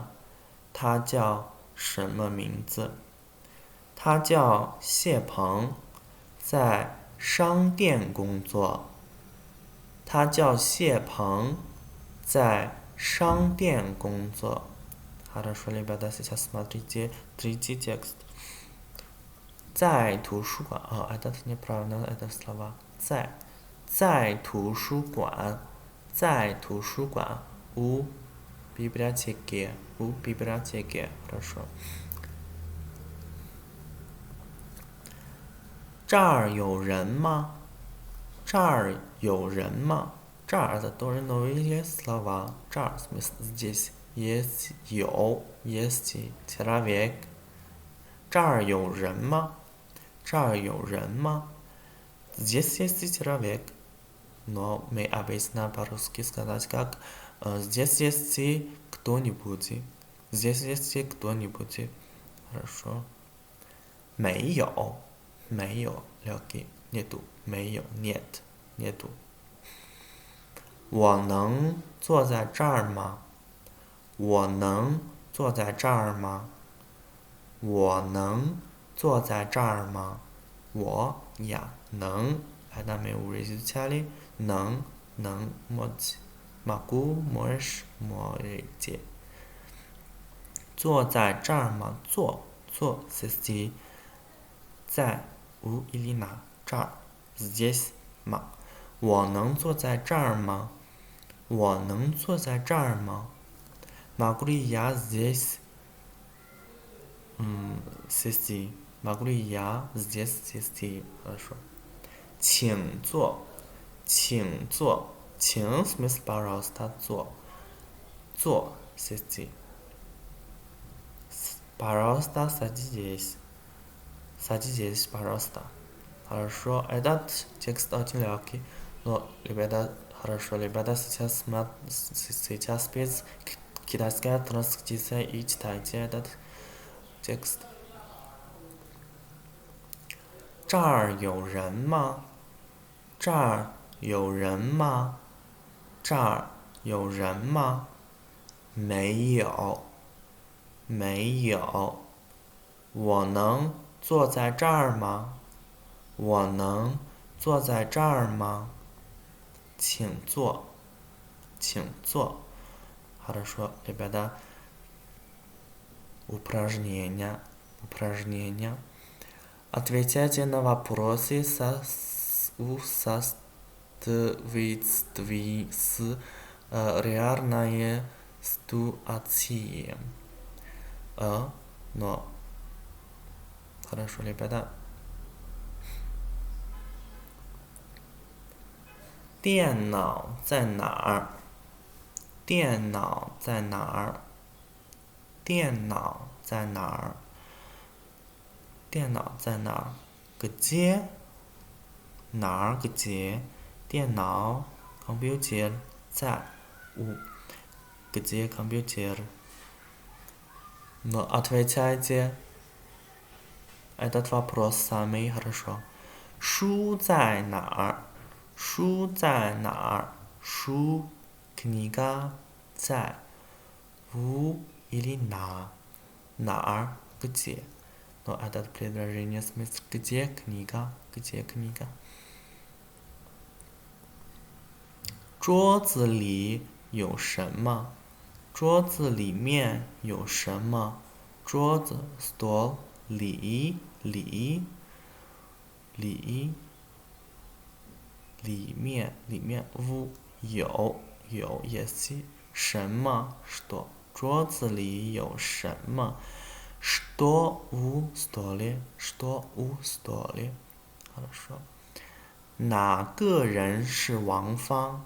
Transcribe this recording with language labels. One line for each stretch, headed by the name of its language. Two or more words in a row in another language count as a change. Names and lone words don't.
Chinese: 他叫什么名字？他叫谢鹏，在商店工作。他叫谢鹏，在商店工作。
Russian: Хорошо, ребята, сейчас смотрите третий текст.
Chinese: 在图书馆
Russian: это неправильно, это слова.
Chinese: 在图书馆，在图书馆
Russian: у библиотеки, хорошо.
Chinese: 这儿有人吗？这儿有人吗？这儿
Russian: это тоже новые слова. 这儿 смысл здесь есть человек.
Chinese: 这儿有人吗？这儿有人吗 ？
Russian: Здесь есть человек. Но мы обычно по-русски сказать как здесь есть кто-нибудь. Здесь есть кто-нибудь. Хорошо. 没有 легкий. Нету. 没有 нет. Нету.
Chinese: 我能坐在这儿吗？我能坐在这儿吗？我能坐在这儿吗？
Russian: 我 я 能 это мы уже изучали. 能 могу, можешь, можете.
Chinese: 坐在这儿吗？坐 сесть 在
Russian: у или на
Chinese: 这儿 здесь 吗？我能坐在这儿吗？我能坐在这儿吗？
Russian: Могу ли я здесь сесть? Могу ли я здесь сесть? Хорошо.
Chinese: 请坐，请坐，请
Russian: смысл пожалуйста
Chinese: 坐 сесть.
Russian: Пожалуйста, садитесь. Садитесь, пожалуйста. Хорошо, этот текст очень легкий. Но, ребята, хорошо, ребята, сейчас без китайская транскрипция и читайте этот текст.
Chinese: 这儿有人吗？这儿有人吗？这儿有人吗？没有，没有。我能坐在这儿吗？我能坐在这儿吗？请坐，请坐。
Russian: Хорошо, ребята. Упражнения. Упражнения. Отвечайте на вопросы в соответствии с реальной ситуацией. Но. Хорошо, ребята.
Chinese: 电脑在哪儿？电脑在哪儿？电脑在哪儿？电脑在哪儿？где？
Russian: 哪儿？где？电脑 компьютер 在 у где компьютер? Но отвечайте этот вопрос сами хорошо.
Chinese: 书在哪儿？书在哪儿？
Russian: 书 книга 在 у или на 哪儿 где? Но это предложение смысл где книга? Где книга?
Chinese: 桌子里有什么？桌子里面有什么？
Russian: 桌子 stol 里面 в 有 есть 什么 что
Chinese: 桌子里有什么
Russian: что в столе что в столе хорошо
Chinese: 哪个人是王芳？